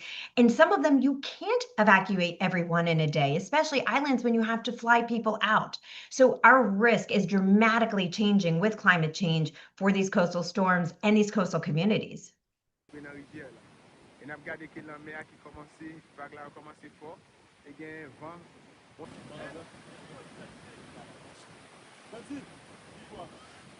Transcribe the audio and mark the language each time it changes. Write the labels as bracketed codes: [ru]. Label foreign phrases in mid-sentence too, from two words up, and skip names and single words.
[en] And some of them you can't evacuate everyone in a day, especially islands when you have to fly people out. So our risk is dramatically changing with climate change for these coastal storms and these coastal communities. [ht] E nap gade ke lan me a ki komanse, vague la a komanse fort, e gen van.